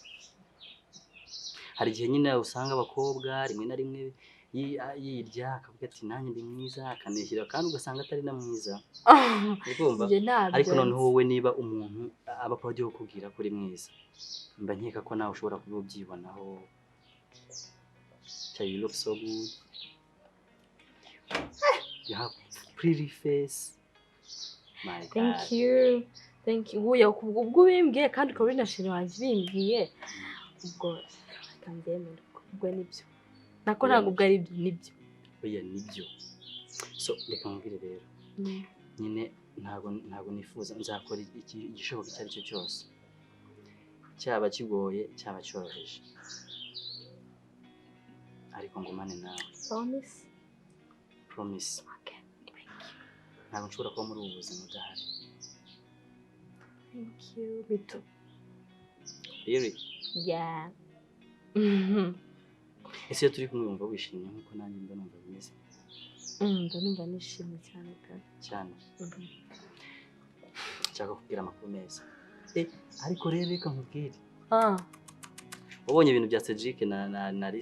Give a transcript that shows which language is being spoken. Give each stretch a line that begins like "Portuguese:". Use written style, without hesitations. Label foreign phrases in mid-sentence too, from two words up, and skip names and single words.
Kinyarwanda: hari igihe nyine usanga abakobwa rimwe na rimwe yirya akavuga ati nanjye ndi mwiza akanishyira kandi ugasanga atari na mwiza ariko noneho wowe niba umuntu aba agiye kukubwira ko uri mwiza mba nkeka ko nawe ushobora kuba ubyibonaho
English: you look so good you have pretty face my God thank you
Kinyarwanda: ubwo bimbwiye kandi ukaba uri na sheri wanjye bimbwiye ubwo akambyemera ubwo nibyo nako ntabwo ubwo ari ibyo nibyo oya nibyo so reka nkubwire rero nyine ntabwo nifuza nzakora igishoboka icyo ari cyo cyose cyaba kigoye cyaba cyoroheje ariko ngumane nawe promise ntabwo nshobora kuba muri ubu buzima udahari
English: thank you bito really yeah
Kinyarwanda: ese iyo turi kumwe wumva wishimye nkuko nanjye mba numva bimeze numva nishimye cyane cyane nshaka kubwira amakuru meza ariko rero reka nkubwire wabonye ibintu bya Cedric na Alice